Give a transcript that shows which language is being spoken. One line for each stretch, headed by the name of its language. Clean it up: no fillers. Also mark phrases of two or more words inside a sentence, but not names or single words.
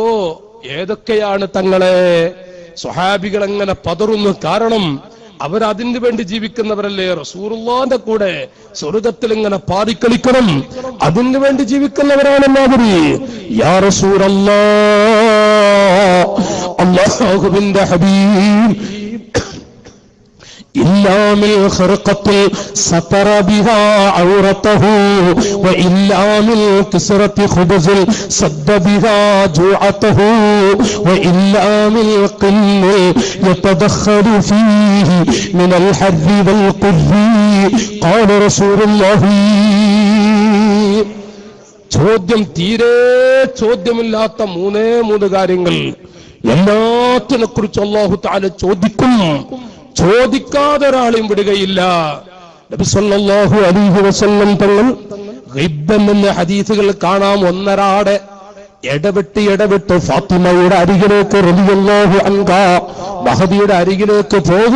Malayalam: ഏതൊക്കെയാണ് തങ്ങളെ? സ്വഹാബികൾ എങ്ങനെ പതറുന്നു? കാരണം അവരതിന് വേണ്ടി ജീവിക്കുന്നവരല്ലേ. റസൂലുള്ളാഹിന്റെ കൂടെ സ്വർഗത്തിൽ ഇങ്ങനെ പാടിക്കളിക്കണം, അതിന് വേണ്ടി ജീവിക്കുന്നവരാണെന്നവര്.
Arabic: يا رسول الله,
Malayalam: അല്ലാഹുവിന്റെ ഹബീബ്,
Arabic: إلا من خرقة ستر بها عورته وإلا من كسرة خبز سد بها جوعته وإلا من قل يتدخل فيه من الحر والقر. قال رسول الله.
Malayalam: തീരെ ചോദ്യമില്ലാത്ത 3 കാര്യങ്ങൾ എല്ലാത്തിനെ കുറിച്ച്
Arabic: الله تعالى
Malayalam: ചോദിക്കും. ചോദിക്കാതെ ഒരാളെയും വിടുകയില്ല. നബി
Arabic: صلى الله عليه وسلم
Malayalam: തങ്ങൾ ഗിബ്ബൻ എന്ന ഹദീസുകൾ കാണാം, ഒന്നരാടെ ഇടവിട്ട് ഫാത്തിമയുടെ അരികിലേക്ക്
Arabic: رضي الله عنها
Malayalam: മഹദിയുടെ അരികിലേക്ക് പോകും.